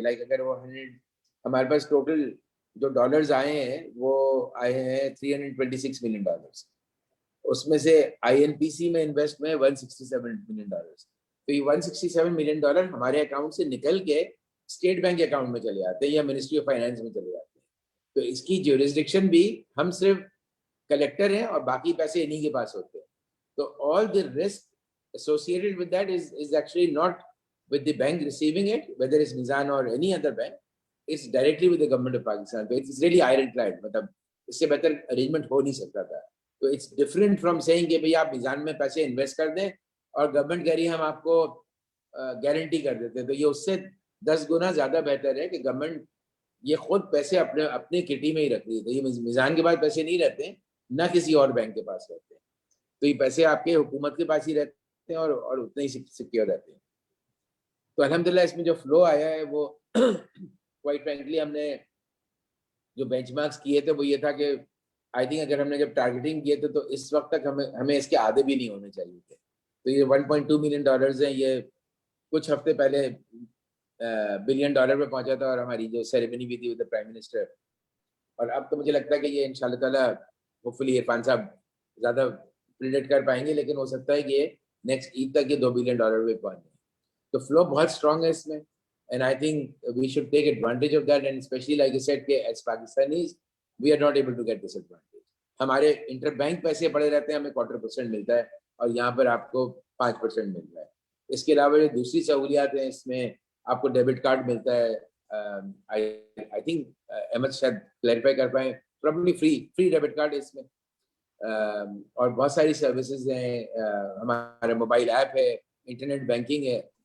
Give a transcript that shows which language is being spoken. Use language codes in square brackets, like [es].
[ur] Like اگر وہ ہمارے پاس ٹوٹل جو ڈالرز آئے ہیں وہ آئے ہیں $326 million, اس میں سے INPC میں انویسٹ میں $167 million. تو یہ $167 million ہمارے اکاؤنٹ سے نکل کے اسٹیٹ بینک اکاؤنٹ میں چلے آتے ہیں یا منسٹری آف فائنانس میں چلے جاتے ہیں. تو اس کی جیورسڈکشن بھی, ہم صرف کلیکٹر ہیں اور باقی پیسے انہی کے پاس ہوتے ہیں. [en] تو all the risk associated with that is actually not with the bank receiving it, whether it's Mizan or any other bank, it's directly with the government of Pakistan. So it's really ironclad, [ur] مطلب اس سے بہتر arrangement ہو نہیں سکتا تھا. تو [en] it's different from saying [ur] کہ بھئی آپ میزان میں پیسے انویسٹ کر دیں اور گورنمنٹ کہہ رہی ہے ہم آپ کو گارنٹی کر دیتے ہیں. تو یہ اس سے 10 گنا زیادہ بہتر ہے کہ گورنمنٹ یہ خود پیسے اپنے کٹی میں ہی رکھ رہی ہے. تو یہ میزان کے پاس پیسے نہیں رہتے, نہ کسی اور بینک کے پاس رہتے ہیں. تو یہ پیسے آپ کے حکومت کے پاس ہی رہتے ہیں اور اتنے ہی سیکیور رہتے ہیں. تو الحمدللہ اس میں جو فلو آیا ہے وہ کوائٹ فرینکلی ہم نے جو بینچ مارکس کیے تھے وہ یہ تھا کہ [en] I think [ur] اگر ہم نے جب ٹارگیٹنگ کیے تھے تو اس وقت تک ہمیں اس کے آدھے بھی نہیں ہونے چاہیے تھے. تو یہ $1.2 million ہیں, یہ کچھ ہفتے پہلے $1 billion پہ پہنچا تھا, اور ہماری جو سیریمنی بھی تھی ود پرائم منسٹر. اور اب تو مجھے لگتا ہے کہ یہ ان شاء اللہ تعالیٰ ہوپ فلی عرفان صاحب زیادہ پریڈکٹ کر پائیں گے, لیکن ہو سکتا ہے کہ یہ نیکسٹ عید تک یہ $2 billion پہ پہنچ جائیں. تو فلو بہت اسٹرانگ ہے اس میں, [en] and I think we should take advantage of that, and especially like I said کہ as Pakistanis we are not able to get this advantage. [ur] ہمارے انٹر بینک پیسے پڑے رہتے ہیں, ہمیں 0.25% ملتا ہے, اور یہاں پر آپ کو 5% مل رہا ہے. اس کے علاوہ جو دوسری سہولیات ہیں, اس میں آپ کو ڈیبٹ کارڈ ملتا ہے, [en] I think [ur] احمد شاید کلیریفائی کر پائیں, پرابلی فری ڈیبٹ کارڈ ہے اس میں, اور بہت ساری سروسز ہیں, ہمارا موبائل ایپ ہے, انٹرنیٹ بینکنگ ہے.